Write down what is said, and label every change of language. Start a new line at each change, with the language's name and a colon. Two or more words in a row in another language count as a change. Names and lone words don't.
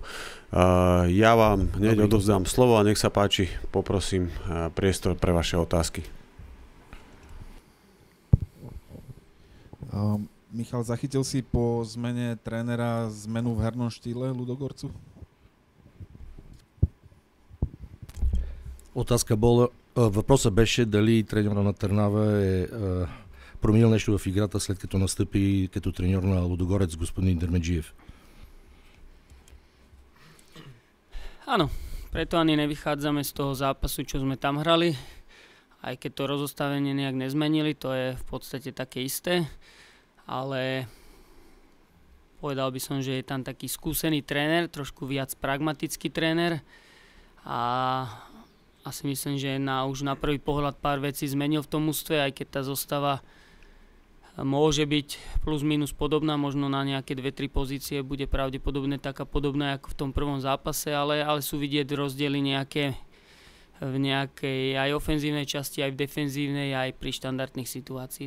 Slovak: Ja vám hneď odovzdám slovo a nech sa páči, poprosím priestor pre vaše otázky. Michal, zachytil si po zmene trénera zmenu v hernom štýle Ludogorcu?
Bulgarian: Въпросът беше дали треньора на Търнава е променил нещо в играта, след като настъпи като треньор на Лудогорец господин Дерменджиев.
Slovak: Áno, preto ani nevychádzame z toho zápasu, čo sme tam hrali. Aj keď to rozostavenie nejak nezmenili, to je v podstate také isté. Ale povedal by som, že je tam taký skúsený tréner, trošku viac pragmatický tréner a asi myslím, že už na prvý pohľad pár vecí zmenil v tom mužstve, aj keď tá zostava môže byť plus minus podobná, možno na nejaké 2-3 pozície bude pravdepodobne taká podobná ako v tom prvom zápase, ale sú vidieť rozdiely nejaké v nejakej aj ofenzívnej časti, aj v defenzívnej, aj pri štandardných situáciách.